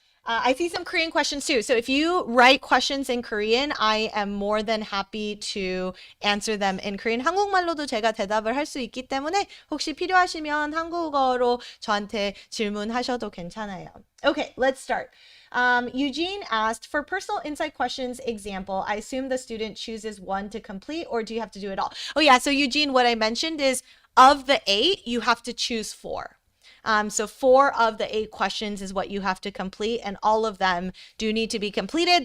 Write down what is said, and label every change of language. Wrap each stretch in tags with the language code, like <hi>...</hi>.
<en>I see some Korean questions too. So if you write questions in Korean, I am more than happy to answer them in Korean.</en> <ko>한국말로도 제가 대답을 할 수 있기 때문에 혹시 필요하시면 한국어로 저한테 질문하셔도 괜찮아요.</ko> <en>Okay, let's start. Eugene asked, for personal insight questions example, I assume the student chooses one to complete, or do you have to do it all? Oh yeah, so Eugene, what I mentioned is of the 8, you have to choose 4. So 4 of the 8 questions is what you have to complete, and all of them do need to be completed.</en>